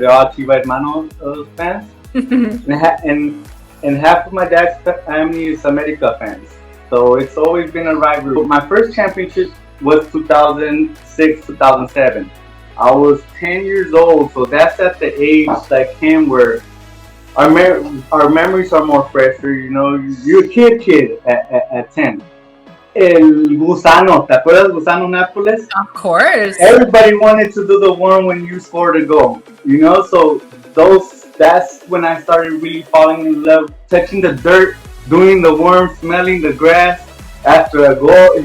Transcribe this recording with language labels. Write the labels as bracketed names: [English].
[English] They're all Chiva hermano fans. and half of my dad's family is America fans. So it's always been a rivalry. My first championship was 2006, 2007. I was 10 years old, so that's at the age like him where our memories are more fresher. You know, you're a kid at 10. [Spanish] El Gusano, ¿te acuerdas Gusano Nápoles? [English] Of course. Everybody wanted to do the worm when you scored a goal, you know. So that's when I started really falling in love, touching the dirt, doing the worm, smelling the grass after a goal.